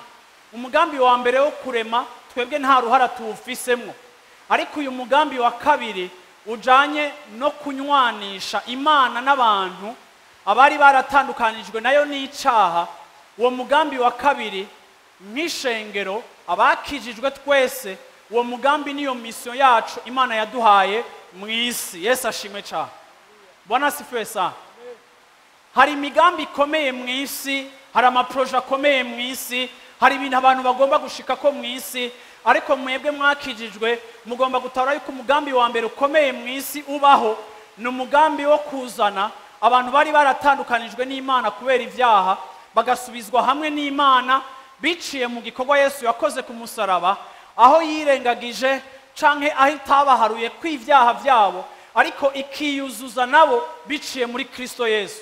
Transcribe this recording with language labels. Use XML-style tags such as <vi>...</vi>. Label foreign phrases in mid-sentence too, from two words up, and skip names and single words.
<rn>Umugambi wa mbere wo kurema twebwe nta ruhara tuwufisemwo, ariko uyu mugambi wa kabiri ujanye no kunywanisha Imana n'abantu abari baratandukanijwe nayo n'icaha. Uwo mugambi wa kabiri nk'ishengero abakijijwe twese, uwo mugambi niyo mission yacu Imana yaduhaye mu isi. Yesu ashimwe cyane.</rn> <sw>Bwana asifiwe sana.</sw> <rn>Hari imigambi ikomeye mu isi, hari amaproje akomeye mu isi, hari ibintu abantu bagomba gushika ko mu isi, ariko mwebwe mwakijijwe mugomba gutahura yuko umugambi wa mbere ukomeye mu isi ubaho ni umugambi wo kuzana abantu bari baratandukanijwe n'Imana kubera ivyaha bagasubizwa hamwe n'Imana biciye mu gikorwa Yesu yakoze ku musaraba, aho yirengagije canke aho itabaharuye kw'ivyaha vyabo, ariko ikiyuzuza nabo biciye muri Kristo Yesu.</rn>